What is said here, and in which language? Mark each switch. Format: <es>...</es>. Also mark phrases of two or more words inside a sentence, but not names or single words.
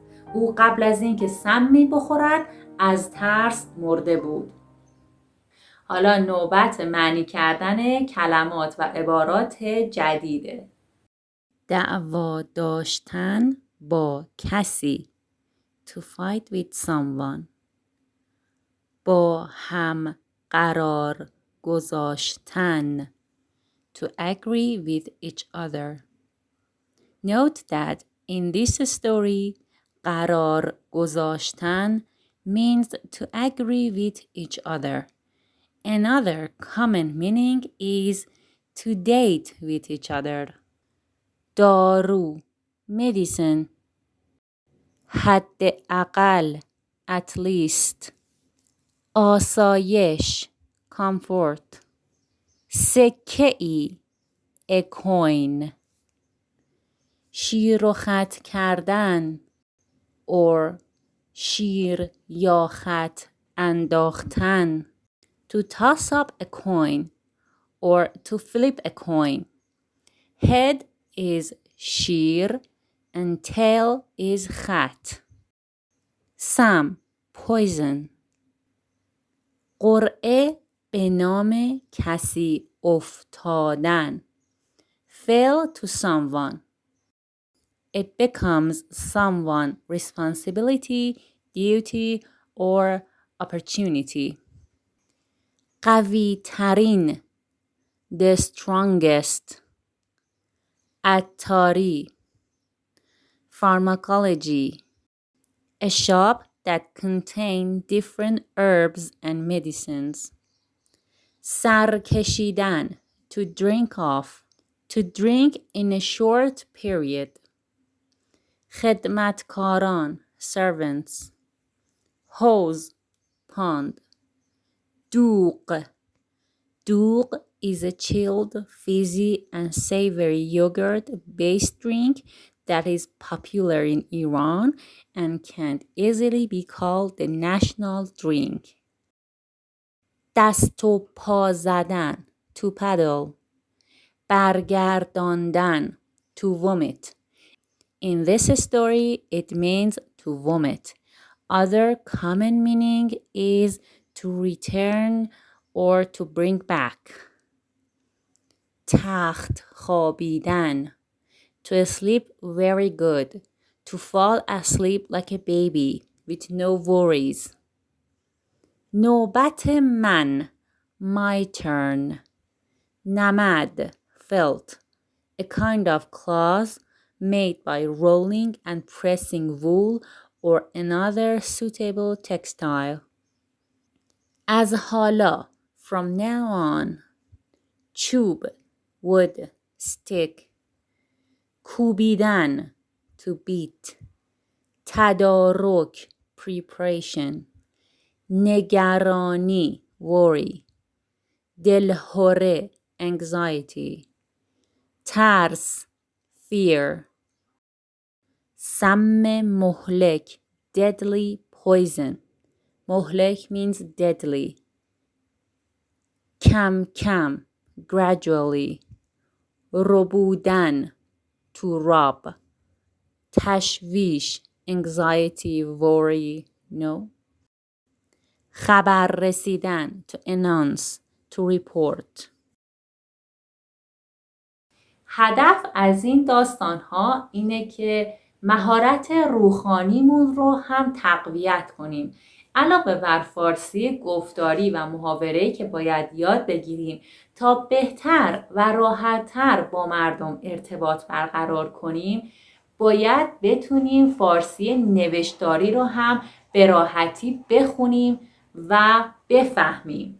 <fa>او قبل از اینکه سمی بخورد از ترس مرده بود. حالا نوبت معنی کردن کلمات و عبارات جدیده. دعوا داشتن با کسی.</fa> <en>To fight with someone.</en> <fa>با هم قرار گذاشتن.</fa> <en>To agree with each other. Note that in this story,</en> <fa>قرار گذاشتن</fa> <en>means to agree with each other. Another common meaning is to date with each other.</en> <fa>دارو medicine.</fa> <en>حداقل at least.</en> <fa>آسایش comfort.</fa> <en>سکه‌ای a coin.</en> <fa>شیر و خط کردن or شیر یا خط انداختن.</fa> <en>To toss up a coin or to flip a coin. Head is شیر and tail is خط.</en> <fa>سم poison. قرعه به نام کسی افتادن.</fa> <en>Fail to someone. It becomes someone's responsibility, duty, or opportunity.</en> <fa>قوی ترین.</fa> <en>The strongest.</en> <fa>عطاری. Pharmacology.</fa> <en>A shop that contains different herbs and medicines.</en> <fa>سر کشیدن.</fa> <en>To drink off. To drink in a short period.</en> <fa>خدمتکاران. Servants. حوض. Pond. دوغ.</fa> <en>دوغ is a chilled, fizzy, and savory yogurt-based drink that is popular in Iran and can easily be called the national drink.</en> <fa>دست و پا زدن.</fa> <en>To paddle. برگرداندن. To vomit. In this story, it means to vomit. Other common meaning is to return or to bring back.</en> <fa>تخت خوابیدن.</fa> <en>To sleep very good. To fall asleep like a baby with no worries.</en> <fa>نوبت من.</fa> <en>My turn.</en> <fa>نمد. Felt.</fa> <en>A kind of cloth made by rolling and pressing wool or another suitable textile.</en> <fa>از حالا.</fa> <en>From now on. چوب. Wood. Stick. کوبیدن. To beat.</en> <fa>تدارک. Preparation. نگرانی. Worry. دلهره.</fa> <en>Anxiety. ترس.</en> <fa>Fear. سم مهلک.</fa> <en>Deadly poison. مهلک means deadly.</en> <fa>کم کم. Gradually.</fa> <en>ربودن. To rob.</en> <fa>تشویش.</fa> <en>Anxiety, worry, no.</en> <fa>خبر رسیدن.</fa> <en>To announce. To report.</en> <fa>هدف از این داستان‌ها اینه که مهارت روحانیمون رو هم تقویت کنیم. علاوه بر فارسی گفتاری و محاوره‌ای که باید یاد بگیریم تا بهتر و راحت‌تر با مردم ارتباط برقرار کنیم، باید بتونیم فارسی نوشتاری رو هم به راحتی بخونیم و بفهمیم.</fa>